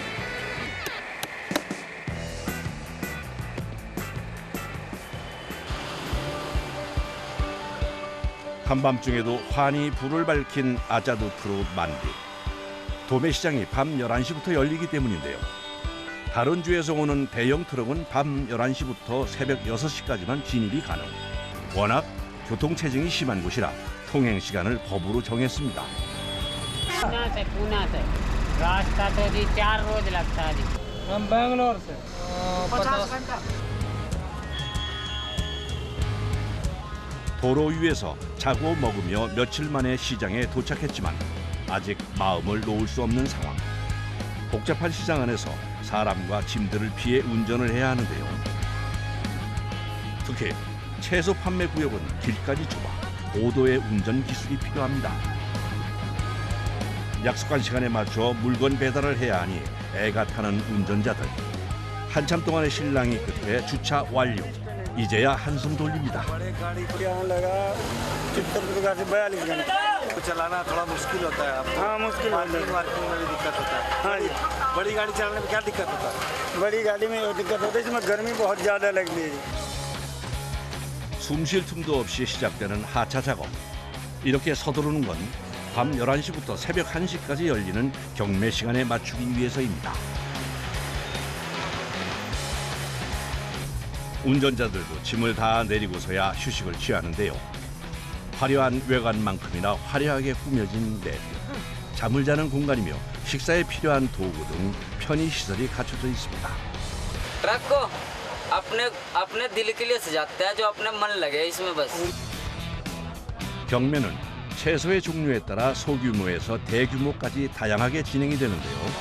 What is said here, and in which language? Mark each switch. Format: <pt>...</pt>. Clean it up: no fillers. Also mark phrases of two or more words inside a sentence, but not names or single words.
<ko>한밤중에도 환히 불을 밝힌 아자두푸르 만두. 도매시장이 밤 11시부터 열리기 때문인데요. 다른 주에서 오는 대형 트럭은 밤 11시부터 새벽 6시까지만 진입이 가능. 워낙 교통체증이 심한 곳이라 통행 시간을 법으로 정했습니다.</ko> <hi>पूना से रास्ता तो जी 4 रोज लगता है जी हम बैंगलोर से</hi> <ko>도로 위에서 자고 먹으며 며칠 만에 시장에 도착했지만 아직 마음을 놓을 수 없는 상황. 복잡한 시장 안에서 사람과 짐들을 피해 운전을 해야 하는데요. 특히 채소 판매 구역은 길까지 좁아 고도의 운전 기술이 필요합니다. 약속한 시간에 맞춰 물건 배달을 해야 하니 애가 타는 운전자들. 한참 동안의 실랑이 끝에 주차 완료. 이제야 한숨 돌립니다.</ko> <hi>बड़े गाड़ी के यहाँ लगा 70 से 42 घंटे चलाना थोड़ा मुश्किल होता है आपको हाँ मुश्किल हो पार्किंग जाता वार्किंग में भी दिक्कत होता है है हाँ जी बड़ी गाड़ी चलाने में क्या दिक्कत होता है बड़ी गाड़ी में ये दिक्कत होती है इसमें गर्मी बहुत ज़्यादा लगती है</hi> <ko>숨 쉴 틈도 없이 시작되는 하차 작업. 이렇게 서두르는 건 밤 11시부터 새벽 1시까지 열리는 경매 시간에 맞추기 위해서입니다. 운전자들도 짐을 다 내리고서야 휴식을 취하는데요. 화려한 외관만큼이나 화려하게 꾸며진 내부. 잠을 자는 공간이며 식사에 필요한 도구 등 편의 시설이 갖춰져 있습니다.</ko> <hi>ट्रक को अपने अपने दिल के लिए सजाते हैं जो अपने मन लगे इसमें बस।</hi> <ko>경매는 채소의 종류에 따라 소규모에서 대규모까지 다양하게 진행이 되는데요.</ko>